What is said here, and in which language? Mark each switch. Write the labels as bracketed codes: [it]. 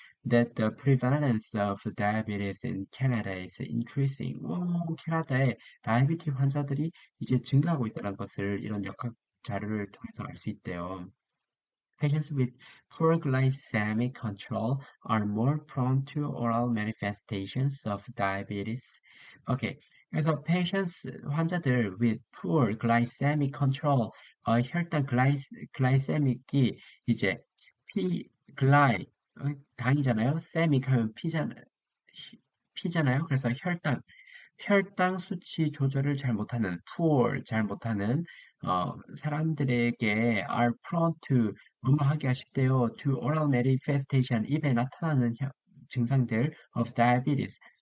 [en] That the prevalence of diabetes in Canada is increasing. [ko] 캐나다에 다이비티 환자들이 이제 증가하고 있다는 것을 이런 역학 자료를 통해서 알 수 있대요. [en] Patients with poor glycemic control are more prone to oral manifestations of diabetes. Okay. [ko] 그래서 환자들 [en] with poor glycemic control, [ko] 혈당 글라이세믹이 이제 피, 글라이, 당이잖아요. 세믹 하면 피잖아요. 그래서 혈당 수치 조절을 잘 못하는, poor, 잘 못하는, 사람들에게 [en] are prone to, [ko] 뭐뭐 하기가 쉽대요. [en] to oral manifestation, [ko] 입에 나타나는 증상들 [en] of diabetes.